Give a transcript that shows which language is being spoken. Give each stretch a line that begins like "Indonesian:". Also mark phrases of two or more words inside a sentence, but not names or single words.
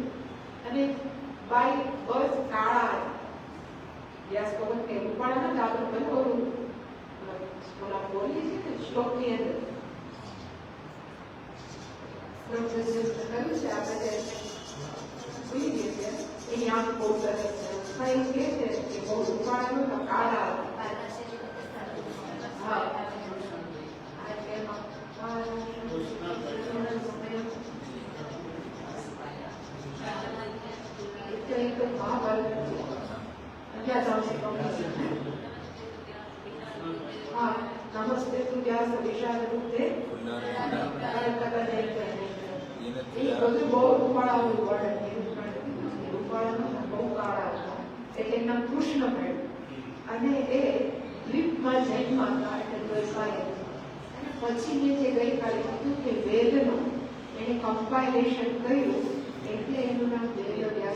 Gujarati: અને
English: by birth
Gujarati: કાળા વ્યાસ ભગવાન કે રૂપાળા નથી આપણે બનોરું ઓલા બોલીએ છીએ ને શ્લોકની અંદર કહ્યું છે આપણે ભૂલી ગઈએ છીએ એની આંખ બહુ સરસ છે. એવું કહે છે કે બહુ રૂપાળા નતા કાળા. હા એટલે મહાભારત
Sanskrit: नमस्ते तू व्यास विशाल रूपे
Gujarati: એ બધું બહુ ઉપાડાવું પડે. રૂપાળા બહુ કાળા હતા, એટલે એમના કૃષ્ણ મળ્યું અને એ દ્વીપમાં જન્મા હતા, એટલે દ્વારકાએ. અને પછી મેં જે ગઈકાલે કીધું કે વેદનું એને કમ્પાઇલેશન કર્યું, એટલે એનું નામ વેદવ્યાસ.